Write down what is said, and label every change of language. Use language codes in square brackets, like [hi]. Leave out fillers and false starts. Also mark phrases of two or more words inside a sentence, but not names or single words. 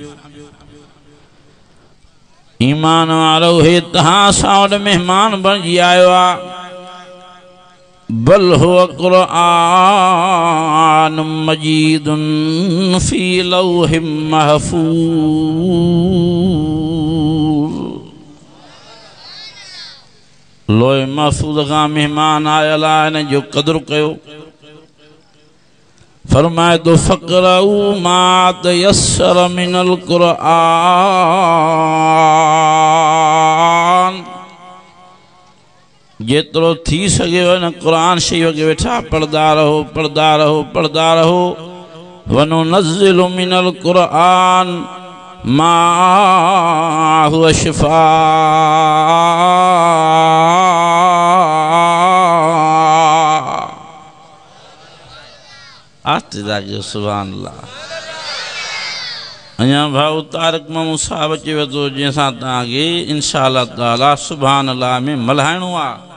[sd] ईमान वारो हे तव्हां असां वटि महिमान बणिजी आयो आहे [ar] بل هو قرآن مجيد في لوح [sd] महफूज़ लोह महफूज़ खां मेहमान आयल आहे हिन जो क़दुरु कयो फरमाए तो [ar] فاقرءوا ما تيسر من القرآن [sd] जेतिरो थी सघेव न क़ुर शरीफ़ खे वेठा पढ़दा रहो पढ़दा रहो पढ़दा रहो [ar] وننزل من القرآن ما هو [sd] शिफ़ा आस्ते जाके [ar] سبحان الله [sd] अञा भाउ तारक मामू साहब अची वियो थो जंहिंसां तव्हांखे [ar] إن شاء الله تعالى سبحان الله [sd] में मल्हाइणो आहे